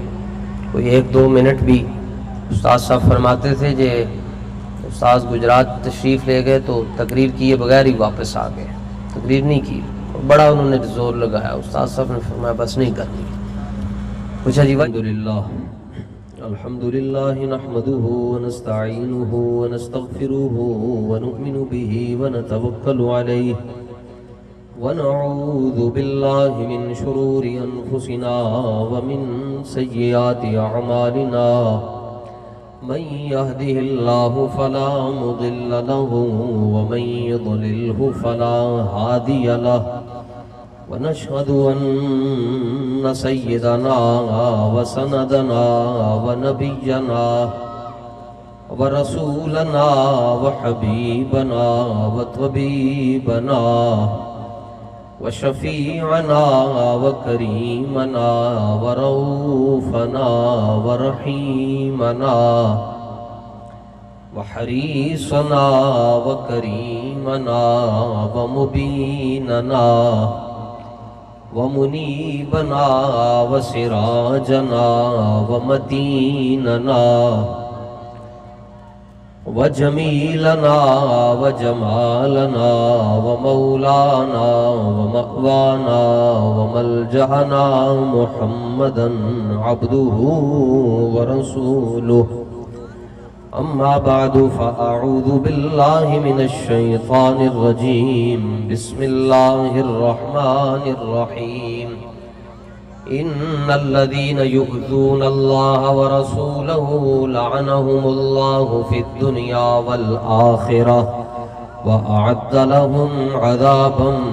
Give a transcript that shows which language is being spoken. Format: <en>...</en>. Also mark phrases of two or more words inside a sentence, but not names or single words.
<ur>کوئی 1-2 منٹ بھی استاد صاحب فرماتے تھے کہ استاد گجرات تشریف لے گئے تو تقریر کیے بغیر ہی واپس آ گئے، تقریر نہیں کی، بڑا انہوں نے زور لگایا۔ استاد صاحب نے فرمایا بس نہیں کرنی۔ پوچھا جی</ur> <ar>الحمدللہ نحمده ونستعینه ونستغفره ونؤمن به ونتوکل علیہ ونعوذ باللہ من شرور انفسنا ومن سیئات اعمالنا من يهده الله فلا مضل له ومن يضلله فلا هادي له ونشهد أن سيدنا وسندنا ونبينا ورسولنا وحبيبنا وطبيبنا وشفيعنا وكريمنا ورؤوفنا ورحيمنا وحريصنا وكريمنا ومبيننا ومنيبنا وسراجنا ومديننا وجميلنا وجمالنا ومولانا ومأوانا وملجأنا محمدا عبده ورسوله أما بعد فأعوذ بالله من الشيطان الرجيم بسم الله الرحمن الرحيم إن الذين يؤذون الله ورسوله لعنهم الله في الدنيا والآخرة وأعد لهم عذابا</ar>